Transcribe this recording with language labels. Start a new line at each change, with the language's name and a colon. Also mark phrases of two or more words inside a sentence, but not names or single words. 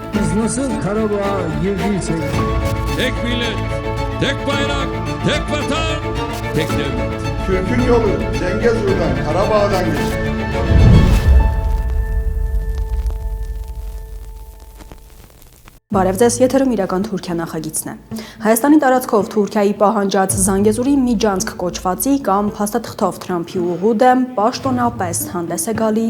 Turkish: Siz nasıl Karabağ'a girdiyseniz. Tek millet, tek bayrak, tek vatan, tek devlet. Türk'ün yolu Zengezur'dan, Karabağ'dan geçer.
Armenian: Բարև ձեզ, եթերում իրական Թուրքիա նախագիծն է։ Հայաստանի տարածքով Թուրքիայի պահանջած Զանգեզուրի միջանցք կոչվածի կամ փաստաթղթով Թրամփի ուղու դեմ պաշտոնապես հանդես է գալիս